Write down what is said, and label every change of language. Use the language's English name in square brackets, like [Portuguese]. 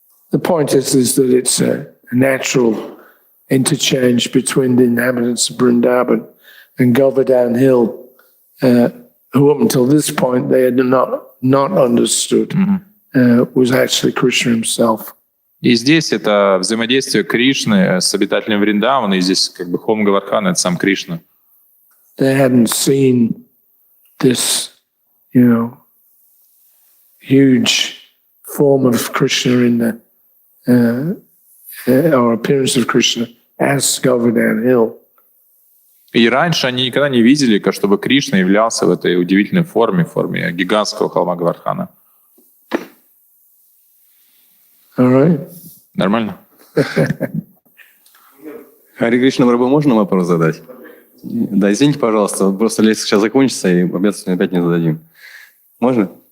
[English] The point is that it's a natural interchange between the inhabitants of Vrindavan and Govardhan Hill, who up until this point they had not understood was actually Krishna himself. [Russian] И здесь это взаимодействие Кришны с обитателем Вриндавана, и здесь как бы холм Гавардхана — это сам Кришна. [English] They hadn't seen this, huge form of Krishna in the or appearance of Krishna as Govardhan Hill. [Russian] И раньше они никогда не видели, чтобы Кришна являлся в этой удивительной форме гигантского холма Гавардхана. [English] All right. [Russian] Нормально? Хари Кришна, Прабху, можно вопрос задать? Да, извините, пожалуйста, просто лекция сейчас закончится, и обязательно опять не зададим. Можно?